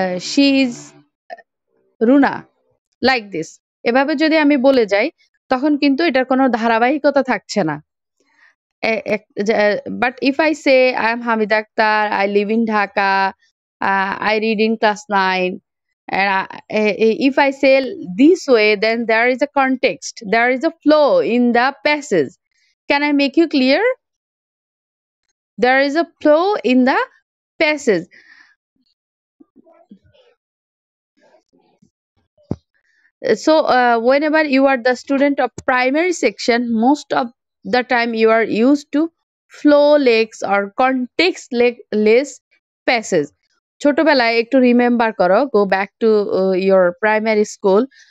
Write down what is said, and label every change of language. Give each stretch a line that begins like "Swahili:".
English: she is Runa, like this,
Bangla: এভাবে যদি আমি বলে যাই তখন কিন্তু এটার কোনো ধারাবাহিকতা থাকছে না।
English: But if I say I am Hamida Akhtar, I live in Dhaka, I read in class 9, and if I say this way, then there is a context, there is a flow in the passage. Can I make you clear? There is a flow in the passage. So whenever you are the student of primary section, most of the time you are used to flowless or context-less passage.
Bangla: ছোটবেলায় একটু remember করো,
English: Go back to your primary school.